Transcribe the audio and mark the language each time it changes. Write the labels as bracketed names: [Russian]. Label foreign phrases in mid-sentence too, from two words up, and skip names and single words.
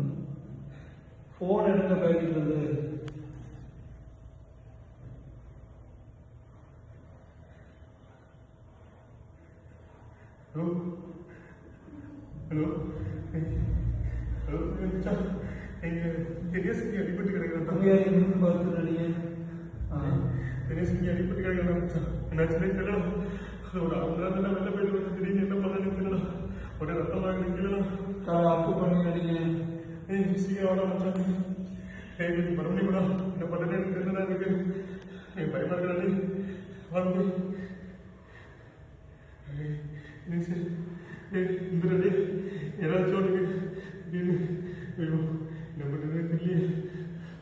[Tamil] ஃபோன் எடுக்க பேக்கிட்டு [English] Hello. Hello. Hello. [Malay] Macam, dia sendiri ada pun kadang-kadang. [Tamil] அங்கே இருந்து பார்த்து நடிங்க. [Malay] Dia sendiri ada pun kadang-kadang macam. Nak cakap kalau [Tamil] ஒரு அவங்க வெளில போயிட்டு வந்து திடீர்னு என்ன பண்ணணும்னு தெரியல. ஒரு ரத்தமாக நிற்கல. அப்பு பண்ணி நடிங்க. சீக்கிரம் வர மச்சான். நீ மறுபடியும் கூட என்ன பண்ணுறேன்னு தெரியல எனக்கு. நீ பயமா இருக்கிறாடி. வந்து இந்த ரெடி ஏதாச்சும் உனக்கு திடீர்னு ஐயோ என்ன பண்ணுறதுன்னு தெரியல.